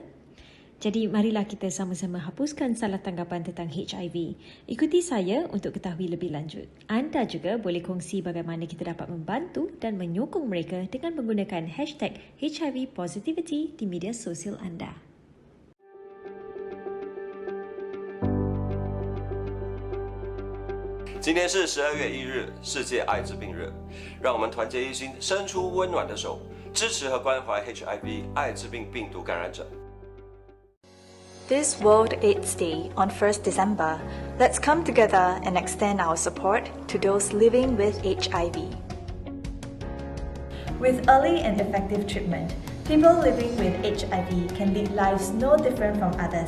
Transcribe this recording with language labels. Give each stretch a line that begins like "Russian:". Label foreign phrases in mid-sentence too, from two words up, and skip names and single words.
Malay: Jadi marilah kita sama-sama hapuskan salah tanggapan tentang HIV. Ikuti saya untuk ketahui lebih lanjut. Anda juga boleh kongsi bagaimana kita dapat membantu dan menyokong mereka dengan menggunakan hashtag HIV Positivity di media sosial anda.
Chinese: 今天是12月1日，世界艾滋病日，让我们团结一心，伸出温暖的手，支持和关怀 HIV 艾滋病病毒感染者。
English: This World AIDS Day on 1st December, let's come together and extend our support to those living with HIV. With early and effective treatment, people living with HIV can lead lives no different from others.